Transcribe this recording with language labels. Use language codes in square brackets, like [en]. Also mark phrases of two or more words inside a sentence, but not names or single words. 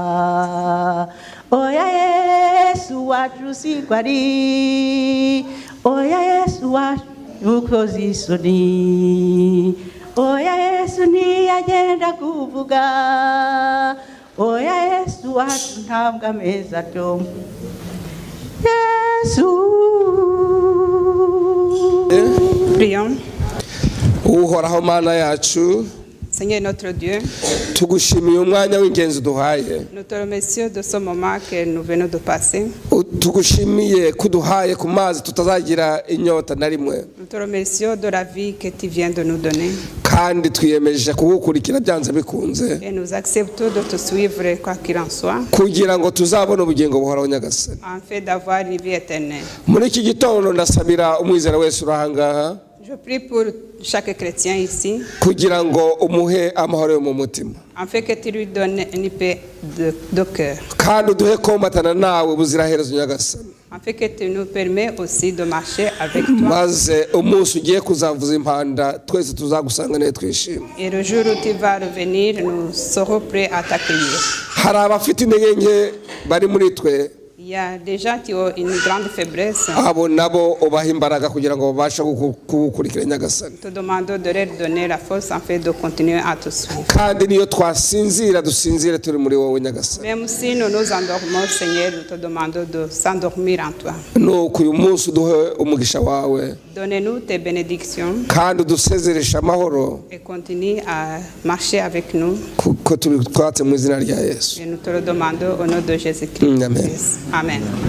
[rw] oya Yesu wacu siko ari oya Yesu wacu ukoze isoni oya Yesu ntiyagenda kuvuga oya Yesu wacu ntabwo ameza atyo Yesu [fr] Prions. [rw] uhoraho mana yacu [fr] Seigneur notre Dieu, [rw] tugushimiye umwanya w'ingenzi duhaye [fr] nous te remercions de ce moment que nous venons de passer. [rw] tugushimiye kuduhaye ku mazi tutazagira inyota na rimwe [fr] Nous te remercions de la vie que tu viens de nous donner. [rw] kandi twiyemeje kugukurikira byanze bikunze [fr] Et nous acceptons de te suivre quoi qu'il en soit, [rw] kugira ngo tuzabone ubugingo buhoraho nyagasani [fr] en fait d'avoir une vie éternelle. [rw] muri iki gitondo ndasabira umwizera wese uri ahangaha [fr] Je prie pour chaque chrétien ici, [rw] kugira ngo umuhe amahoro yo mu mutima [fr] en fait que tu lui donnes une paix de cœur. [rw] kandi uduhe komatana nawe buziraherezo nyagasani [fr] En fait que tu nous permets aussi de marcher avec toi. [rw] maze umunsi ugiye kuzavuza impanda twese tuzagusanganiye twishime [fr] Et le jour où tu vas revenir, nous serons prêts à t'accueillir. [rw] hari abafite intege nke bari muri twe [fr] Il y a des gens qui ont une grande faiblesse. [rw] abo nabo ubaha imbaraga kugira ngo babashe kugukurikira nyagasani [fr] Te demandons de leur donner la force en fait de continuer à te suivre. [rw] kandi niyo twasinzira dusinzire turi muri wowe nyagasani [fr] Même si nous nous endormons, Seigneur, nous te demandons de s'endormir en toi. [rw] nuko uyu munsi uduhe umugisha wawe [fr] Donne-nous tes bénédictions [rw] kandi udusezereshe amahoro [fr] et continue à marcher avec nous. [rw] kuko tubitwatse mu izina rya yesu [fr] Et nous te le demandons au nom de Jésus-Christ. [rw] Amen. [fr] Amen.